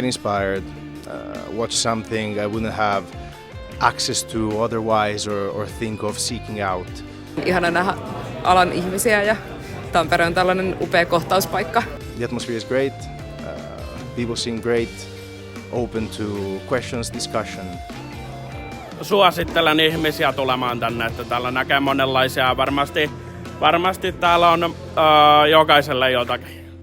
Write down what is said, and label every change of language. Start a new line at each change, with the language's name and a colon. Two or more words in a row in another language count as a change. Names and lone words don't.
English: inspired, watch something I wouldn't have access to otherwise or think of seeking out.
Finnish: Ihana nähdä alan ihmisiä ja Tampere on tällainen upea kohtauspaikka.
English: The atmosphere is great, people seem great, open to questions, discussion.
Finnish: Suosittelen ihmisiä tulemaan tänne, että täällä näkee monenlaisia. Varmasti täällä on jokaiselle jotakin.